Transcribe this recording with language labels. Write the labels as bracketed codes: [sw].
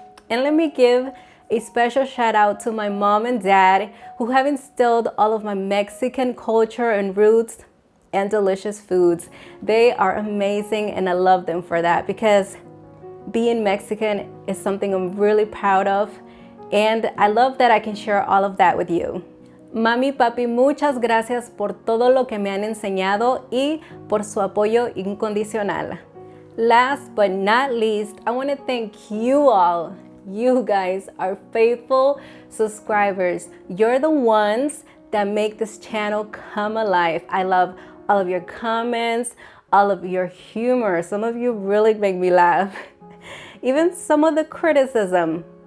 [en] And let me give a special shout out to my mom and dad who have instilled all of my Mexican culture and roots and delicious foods. They are amazing and I love them for that because being Mexican is something I'm really proud of and I love that I can share all of that with you. [es] Mami, papi, muchas gracias por todo lo que me han enseñado y por su apoyo incondicional. [en] Last but not least, I want to thank you all. You guys are faithful subscribers. You're the ones that make this channel come alive. I love all of your comments, all of your humor. Some of you really make me laugh. Even some of the criticism.